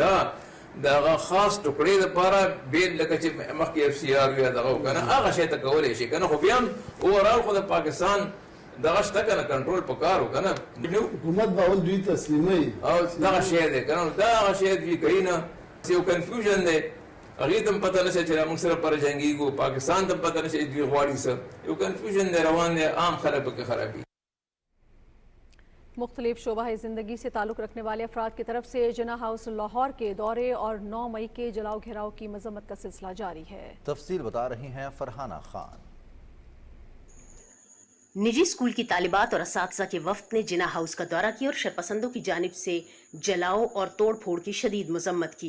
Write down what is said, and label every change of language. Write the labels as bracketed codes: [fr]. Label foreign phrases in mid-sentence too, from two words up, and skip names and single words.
[ps] د هغه خاص ټوکړې دپاره بیل لکه چې مخکې اف سی آر وي دغه که نه هغه شی ته کولی شي که نه، خو بیا هم اوورال خو د پاکستان دغه شته که نه کنټرول په کار و که نه، حکومت به اول دوی تسلیموي او دغه شی دی که نه، دا هغه شی دوی کوي نه، یو کنفیوژن دی. هغې ته هم پته نشته چې موږ سره پر جنګېږو، پاکستان ته هم پته نشته چې دوی غواړي څه، یو کنفیوژن دی روان دی، عام خلک پکې خرابي. [ur] مختلف شعبہ زندگی سے تعلق رکھنے والے افراد کی طرف سے جناح ہاؤس لاہور کے دورے اور 9 مئی کے جلاؤ گھیراؤ کی مذمت کا سلسلہ جاری ہے. تفصیل بتا رہی ہیں فرحانہ خان. نجی اسکول کی طالبات اور اساتذہ کے وفد نے جناح ہاؤس کا دورہ کیا اور شرپسندوں کی جانب سے جلاؤ اور توڑ پھوڑ کی شدید مذمت کی.